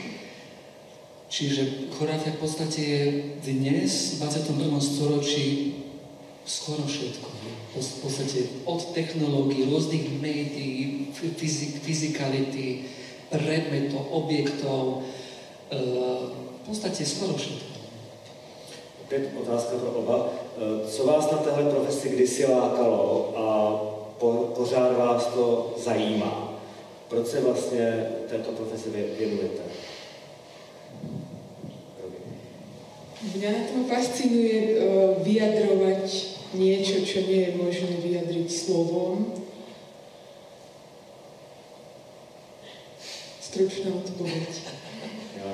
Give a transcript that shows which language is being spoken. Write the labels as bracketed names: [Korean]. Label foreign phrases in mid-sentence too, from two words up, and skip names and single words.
[Slovak] Čiže choreografia v podstate je dnes, v 21. storočí, skoro všetko. V podstate od technológií, rôznych médií, fyzikality, predmetov, objektov, v podstate skoro všetko. [Czech] Opět otázka pro oba. Co vás na téhle profesi kdysi lákalo a pořád vás to zajímá? Proč se vlastně této profesi věnujete? [Slovak] Mňa na tom fascinuje vyjadrovať niečo, čo nie je možné vyjadriť slovom. Stručná odpoveď. Ja?